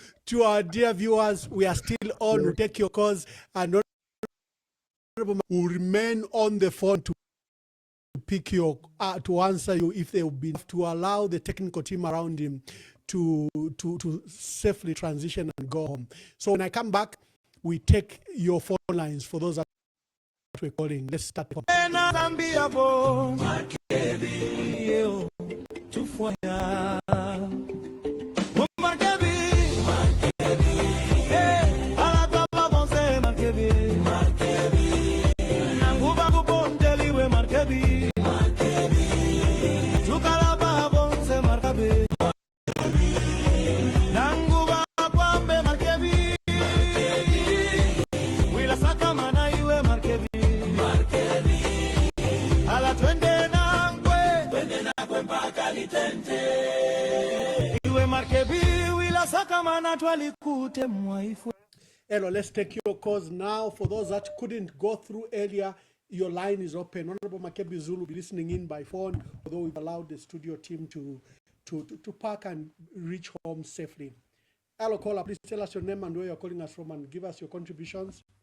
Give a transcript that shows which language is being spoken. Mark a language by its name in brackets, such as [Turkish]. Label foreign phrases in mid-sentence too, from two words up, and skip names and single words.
[English] To our dear viewers, we are still on. We'll take your calls, and will remain on the phone to pick your to answer you if they will be, to allow the technical team around him to safely transition and go home. So when I come back, we take your phone lines for those that we're calling. Let's start. [Bemba] Zambia bo Makebi yo tufoya Makebi ala baba bonse Makebi nanguba kubondeliwe Makebi tukala baba bonse Makebi nanguba kwambe Makebi wila saka mana iwe Makebi ala twende nangwe mpaka litente iwe Makebi wila saka mana twalikute mwaifu. [English] Hello, let's take your calls now. For those that couldn't go through earlier, your line is open. Honorable Makebi Zulu will be listening in by phone, although we've allowed the studio team to park and reach home safely. Hello, caller, please tell us your name and where you're calling us from and give us your contributions.